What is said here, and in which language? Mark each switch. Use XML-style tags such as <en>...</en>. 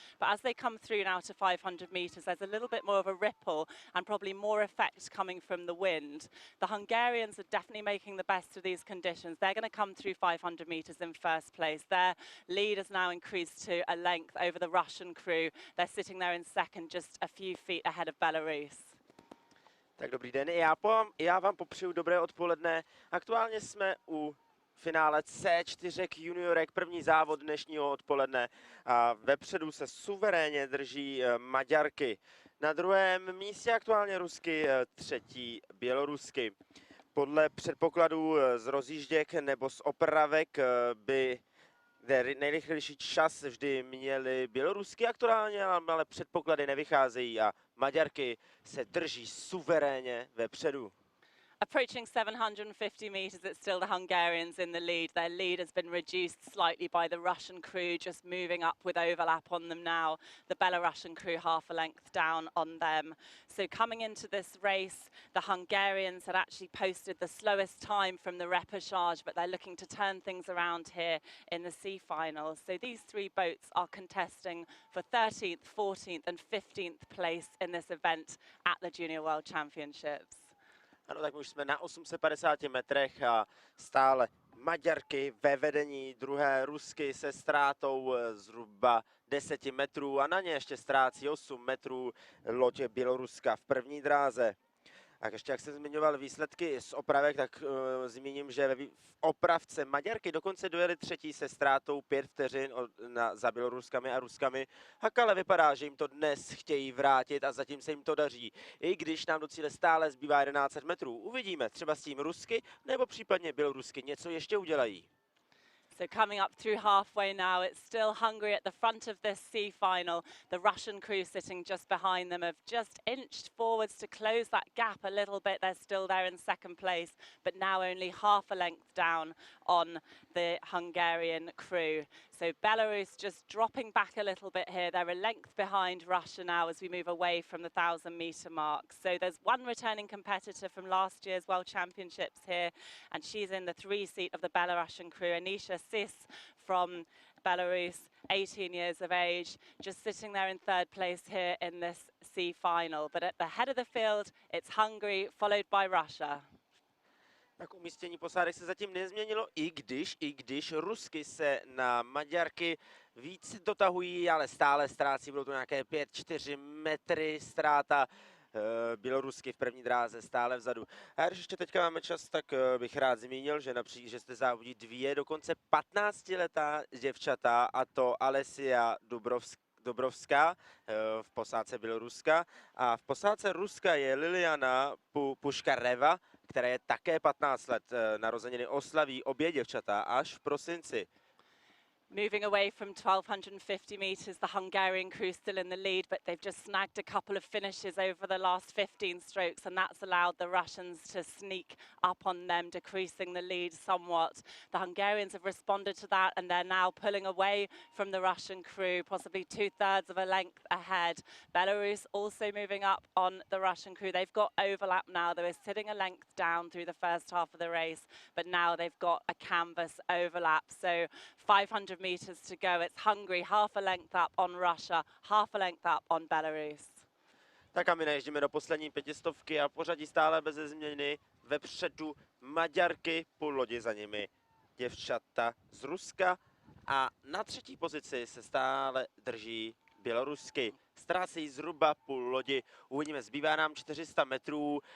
<en>But as they come through now to 500 metres, there's a little bit more of a ripple and probably more effect coming from the wind. The Hungarians are definitely making the best of these conditions. They're going to come through 500 metres in first place. Their lead has now increased to a length over the Russian crew. They're sitting there in second, just a few feet ahead of Belarus.</en> <cs>Tak dobrý den, já vám popřeju dobré odpoledne. Aktuálně jsme u finále C4 juniorek, první závod dnešního odpoledne. A vepředu se suverénně drží Maďarky. Na druhém místě aktuálně Rusky, třetí Bělorusky. Podle předpokladů z rozjížděk nebo z opravek by nejrychlejší čas vždy měly Bělorusky, aktuálně ale předpoklady nevycházejí a Maďarky se drží suverénně vepředu.</cs> <en>Approaching 750 metres, it's still the Hungarians in the lead. Their lead has been reduced slightly by the Russian crew, just moving up with overlap on them now. The Belarusian crew half a length down on them. So coming into this race, the Hungarians had actually posted the slowest time from the repechage, but they're looking to turn things around here in the C finals. So these 3 boats are contesting for 13th, 14th and 15th place in this event at the Junior World Championships.</en> <cs>Ano, tak už jsme na 850 metrech a stále Maďarky ve vedení, druhé Rusky se ztrátou zhruba 10 metrů a na ně ještě ztrácí 8 metrů loď Běloruska v první dráze. A ještě jak jsem zmiňoval výsledky z opravek, tak zmíním, že v opravce Maďarky dokonce dojeli třetí se ztrátou 5 vteřin za Běloruskami a Ruskami. Ale vypadá, že jim to dnes chtějí vrátit a zatím se jim to daří. I když nám do cíle stále zbývá 1100 metrů. Uvidíme, třeba s tím Rusky nebo případně Bělorusky něco ještě udělají.</cs> <en>So coming up through halfway now, it's still Hungary at the front of this C final. The Russian crew sitting just behind them have just inched forwards to close that gap a little bit. They're still there in second place, but now only half a length down on the Hungarian crew. So Belarus just dropping back a little bit here. They're a length behind Russia now as we move away from the 1,000-meter mark. So there's one returning competitor from last year's World Championships here, and she's in the 3-seat of the Belarusian crew, Anisha Sis from Belarus, 18 years of age, just sitting there in 3rd place here in this C final. But at the head of the field, it's Hungary, followed by Russia. Tak umístění posádek se zatím nezměnilo, i když Rusky se na Maďarky víc dotahují, ale stále ztrácí, budou to nějaké 5-4 metry ztráta. Bělorusky v první dráze stále vzadu. A když ještě teďka máme čas, tak bych rád zmínil, že zde závodí 2 dokonce 15letá děvčata, a to Alessia Dubrovská v posádce Běloruska a v posádce Ruska je Liliana Puškareva, která je také 15 let. Narozeniny oslaví obě děvčata až v prosinci. Moving away from 1,250 metres, the Hungarian crew still in the lead, but they've just snagged a couple of finishes over the last 15 strokes, and that's allowed the Russians to sneak up on them, decreasing the lead somewhat. The Hungarians have responded to that, and they're now pulling away from the Russian crew, possibly 2/3 of a length ahead. Belarus also moving up on the Russian crew. They've got overlap now. They were sitting a length down through the first half of the race, but now they've got a canvas overlap. So 500 meters to go. It's Hungary, half a length up on Russia, half a length up on Belarus.</en> <cs>Tak a my naježdíme do poslední 500 a pořadí stále bez změny. Vepředu Maďarky, půl lodi za nimi děvčata z Ruska a na 3. pozici se stále drží Bělorusky. Ztrácejí zhruba půl lodi, uvidíme, zbývá nám 400 metrů.</cs>